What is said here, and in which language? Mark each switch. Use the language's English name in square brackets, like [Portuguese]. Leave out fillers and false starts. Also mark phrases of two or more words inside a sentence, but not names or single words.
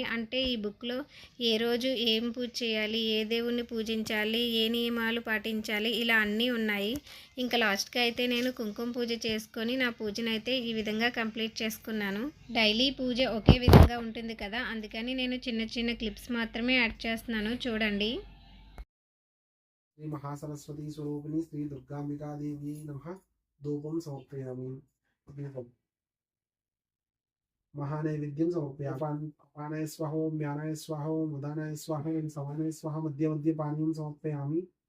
[Telugu] అంటే ఈ బుక్లో ఏ రోజు ఏం పూజ చేయాలి, ఏ దేవుణ్ణి పూజించాలి, ఏ నియమాలు పాటించాలి, ఇలా అన్నీ ఉన్నాయి. ఇంకా లాస్ట్కి అయితే నేను కుంకుమ పూజ చేసుకొని నా పూజను అయితే ఈ విధంగా కంప్లీట్ చేసుకున్నాను. డైలీ పూజ ఒకే విధంగా ఉంటుంది కదా, అందుకని నేను చిన్న చిన్న క్లిప్స్ మాత్రమే యాడ్ చేస్తున్నాను, చూడండి. [Sanskrit] श्री महासरस्वती स्वरूपिणी श्री दुर्गांबिका देवी नमः। धूपं समर्पयामि। दीपं महानैवेद्यं समर्पयामि। अपानाय स्वाहा ओम ज्ञानाय स्वाहा ओम उदानाय स्वाहा ओम समानाय स्वाहा मध्य मध्य पानीयं समर्पयामि।